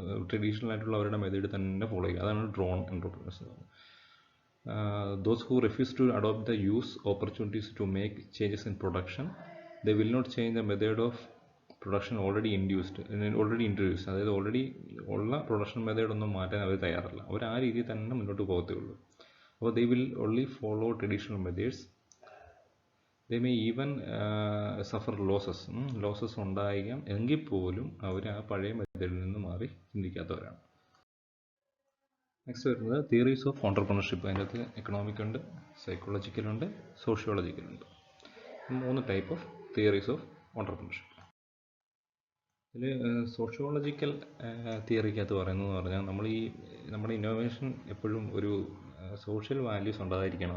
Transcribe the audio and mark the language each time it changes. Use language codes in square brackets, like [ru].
[ml] Traditional ആയിട്ടുള്ള അവരുടെ method തന്നെ ഫോളോ ചെയ്യുക. അതാണ് ഡ്രോൺ എൻ്റർപ്രനേഴ്സ് എന്ന് പറയുന്നത്. [en] Those who refuse to adopt the use opportunities to make changes in production, they will not change the method of production already introduced. [ml] അതായത് already ഉള്ള production method ഒന്നും മാറ്റാൻ അവർ തയ്യാറല്ല. അവർ ആ രീതിയിൽ തന്നെ മുന്നോട്ട് പോകത്തേ ഉള്ളൂ. അപ്പോൾ [en] they will only follow traditional methods. They may even suffer losses [ml] ഉണ്ടായിരിക്കാം. എങ്കിൽ പോലും അവർ ആ പഴയ മെത്തേഡിൽ നിന്ന് മാറി ചിന്തിക്കാത്തവരാണ്. നെക്സ്റ്റ് വരുന്നത് തിയറീസ് ഓഫ് ഓണ്ടർപ്രണർഷിപ്പ്. അതിൻ്റെ അകത്ത് എക്കണോമിക് ഉണ്ട്, സൈക്കോളജിക്കൽ ഉണ്ട്, സോഷ്യോളജിക്കൽ ഉണ്ട്. 3 type of theories of entrepreneurship. ഇതിൽ സോഷ്യോളജിക്കൽ തിയറിക്കകത്ത് പറയുന്നതെന്ന് പറഞ്ഞാൽ നമ്മുടെ ഇന്നോവേഷൻ എപ്പോഴും ഒരു സോഷ്യൽ വാല്യൂസ് ഉണ്ടായിരിക്കണം.